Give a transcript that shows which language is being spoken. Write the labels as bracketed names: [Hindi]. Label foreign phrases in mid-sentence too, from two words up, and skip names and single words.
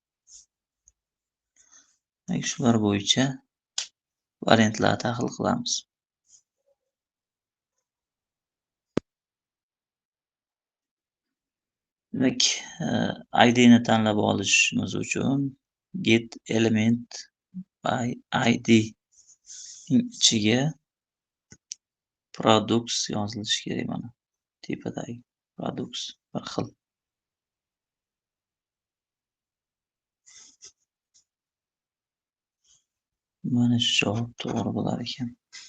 [Uzbek] Demak, shular bo'yicha variantlarni tahlil qilamiz. Demak, id ni tanlab olishimiz uchun [English] get element by id [Uzbek] ning ichiga products yozilishi kerak. Mana tepadagi products bir xil. Mana shu javob to'g'ri bo'lar ekan.